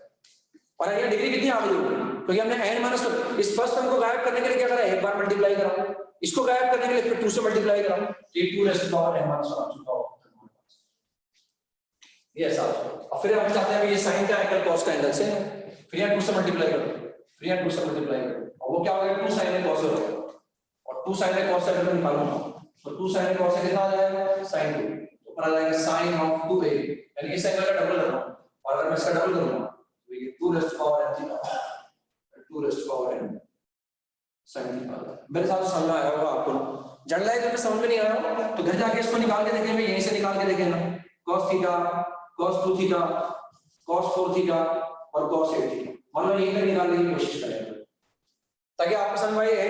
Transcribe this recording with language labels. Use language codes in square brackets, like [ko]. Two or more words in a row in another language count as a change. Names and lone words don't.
[hi] और यहाँ डिग्री कितनी आ गई होगी, क्योंकि हमने n-1 इस [en] first term [hi] को गायब करने के लिए क्या करा, एक बार मल्टीप्लाई करा, इसको गायब करने के लिए फिर 2 से मल्टीप्लाई करा, ये [en] 2 raise to power n-1 [hi] आ चुका होगा। ये ऐसा और फिर हम चाहते हैं ये sin का एंगल cos का एंगल से, फिर यहाँ 2 से मल्टीप्लाई करो, फिर यहाँ 2 से मल्टीप्लाई करो, और वो क्या हो गया [en] 2 sin a cos a [hi] हो गया, और [en] 2 sin a cos a [hi] अगर निकालूंगा तो [en] 2 sin a cos a [hi] कितना आ जाएगा sin 2, तो ऊपर आ जाएगा [en] sin of 2a, [hi] यानी इस एंगल का डबल कर रहा हूं, और अगर मैं इसका डबल करूंगा तो ये [en] 2 raise to power n theta, 2 raise to power n sin theta. [hi] मेरे साथ समझ में आया होगा आपको, जनरलाइज में समझ में नहीं आया तो घर जाके इसको निकाल के देखेंगे, यहीं से निकाल के देखेंगे [en] cos theta, cos 2 theta, cos 4 theta [hi] और [en] cos 8 theta, [hi] मान लो यही निकालने की कोशिश करेंगे ताकि आपको समझ में आए।